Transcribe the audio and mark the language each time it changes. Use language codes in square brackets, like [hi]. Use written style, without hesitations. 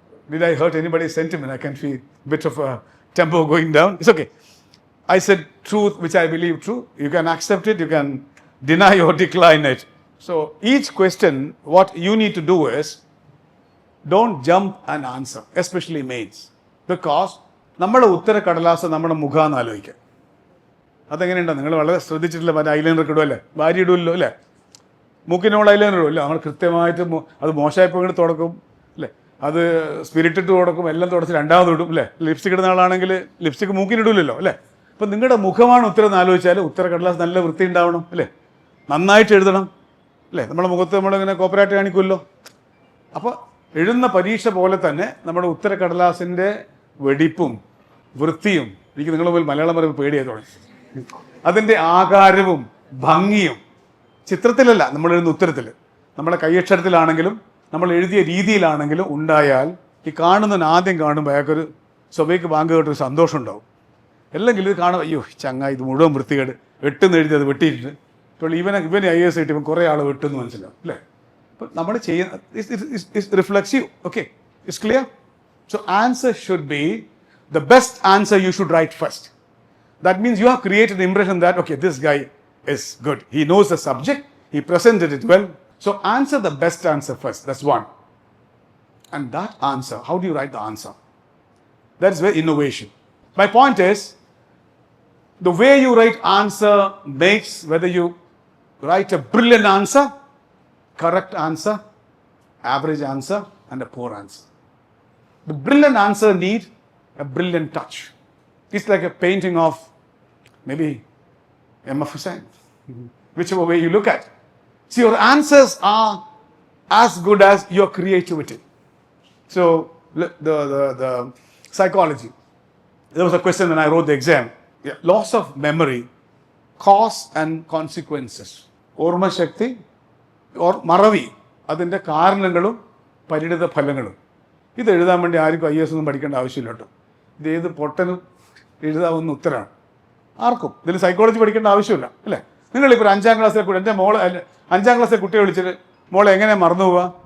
[en] Did I hurt anybody's sentiment? I can feel a bit of a tempo going down. It's okay. I said truth, which I believe true. You can accept it, you can deny or decline it. So each question, what you need to do is, don't jump and answer, especially mains. [ml] Because നമ്മുടെ ഉത്തര കടലാസ് നമ്മുടെ മുഖാന്ന് ആലോചിക്കുക. അതെങ്ങനെയുണ്ടോ? നിങ്ങൾ വളരെ ശ്രദ്ധിച്ചിട്ടില്ല, മറ്റേ eyeliner ഇടുമല്ലേ, ഭാര്യ ഇടുമല്ലോ അല്ലേ, മൂക്കിനോട് ഐലൈനർ ഇടുമല്ലോ, നമ്മൾ കൃത്യമായിട്ട് അത് മോശമായപ്പോൾ ഇങ്ങനെ തുടക്കും അല്ലേ, അത് സ്പിരിറ്റ് ഇട്ട് തുടക്കും, എല്ലാം തുടച്ച് രണ്ടാമത് ഇടും അല്ലേ. ലിപ്സ്റ്റിക് ഇടുന്ന ആളാണെങ്കിൽ ലിപ്സ്റ്റിക് മൂക്കിനിടില്ലല്ലോ അല്ലേ. അപ്പം നിങ്ങളുടെ മുഖമാണ് ഉത്തരം എന്ന് ആലോചിച്ചാൽ ഉത്തര കടലാസ് നല്ല വൃത്തി ഉണ്ടാവണം അല്ലേ, നന്നായിട്ട് എഴുതണം അല്ലേ. നമ്മുടെ മുഖത്ത് നമ്മളിങ്ങനെ കോപ്പറേറ്റ് കാണിക്കുമല്ലോ. അപ്പോൾ എഴുതുന്ന പരീക്ഷ പോലെ തന്നെ നമ്മുടെ ഉത്തര കടലാസിൻ്റെ വെടിപ്പും വൃത്തിയും, എനിക്ക് നിങ്ങളെ പോലും മലയാളം പറയുമ്പോൾ പേടിയായി തുടങ്ങി, അതിൻ്റെ ആകാരവും ഭംഗിയും ചിത്രത്തിലല്ല, നമ്മൾ എഴുതുന്ന ഉത്തരത്തിൽ, നമ്മുടെ കൈയക്ഷരത്തിലാണെങ്കിലും നമ്മൾ എഴുതിയ രീതിയിലാണെങ്കിലും ഉണ്ടായാൽ ഈ കാണുന്നതിന് ആദ്യം കാണുമ്പോൾ അയാൾക്കൊരു സ്വബയ്ക്ക് ബാങ്ക് കേട്ടൊരു സന്തോഷം ഉണ്ടാവും. അല്ലെങ്കിൽ ഇത് കാണും, അയ്യോ ചങ്ങ ഇത് മുഴുവൻ വൃത്തികേട്, വെട്ടെന്ന് എഴുതി അത് വെട്ടിയിട്ട്, ഇപ്പോൾ ഇവനെ IAS കിട്ടിയപ്പോൾ കുറേ ആൾ വെട്ടെന്ന് മനസ്സിലാവും അല്ലേ. അപ്പം നമ്മൾ ചെയ്യുന്ന [en] Reflexive. Okay, it's clear. So answer should be the best answer you should write first. That means you have created the impression that, okay, this guy is good. He knows the subject. He presented it well. So answer the best answer first. That's one. And that answer, how do you write the answer? That's where innovation. My point is, the way you write answer makes whether you write a brilliant answer, correct answer, average answer, and a poor answer. The brilliant answer needs a brilliant touch. It's like a painting of maybe M.F. Hussain, whichever way you look at. See, your answers are as good as your creativity. So, the psychology. There was a question when I wrote the exam. Yeah, loss of memory, cause and consequences. [ml] ഓർമ്മ ശക്തി മറവി, അതിൻ്റെ കാരണങ്ങളും പരിണിത ഫലങ്ങളും. ഇത് എഴുതാൻ വേണ്ടി ആർക്കും IAS ഒന്നും പഠിക്കേണ്ട ആവശ്യമില്ല കേട്ടോ. ഇത് ഏത് പൊട്ടനും എഴുതാവുന്ന ഉത്തരമാണ്, ആർക്കും. ഇതിൽ സൈക്കോളജി പഠിക്കേണ്ട ആവശ്യമില്ല അല്ലേ. നിങ്ങളിപ്പോൾ ഒരു 5ാം ക്ലാസ്സിലെ കുട്ടി, എൻ്റെ മോളെ 5ാം ക്ലാസ്സിലെ കുട്ടിയെ വിളിച്ചിട്ട് മോളെ എങ്ങനെ മറന്നു പോവുക?